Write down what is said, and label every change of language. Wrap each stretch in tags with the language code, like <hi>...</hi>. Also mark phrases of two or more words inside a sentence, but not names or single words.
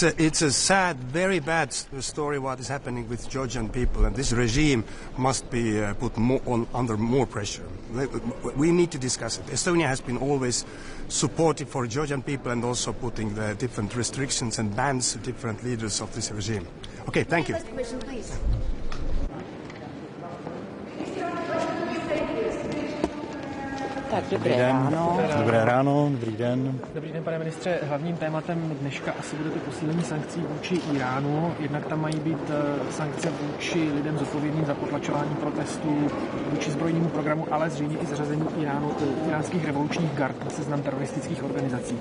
<en>It's a sad, very bad story what is happening with Georgian people, and this regime must be put under more pressure. We need to discuss it. Estonia has been always supportive for Georgian people and also putting the different restrictions and bans to different leaders of this regime. Okay, thank you. Next question, please.</en> <cs>Tak, dobré ráno. Dobré ráno, dobrý den. Dobrý den, pane ministře. Hlavním tématem dneška asi bude to posílení sankcí vůči Iránu. Jednak tam mají být sankce vůči lidem zodpovědným za potlačování protestů, vůči zbrojnímu programu, ale zřejmě i zařazení iránských revolučních gard na seznam teroristických organizací.</cs>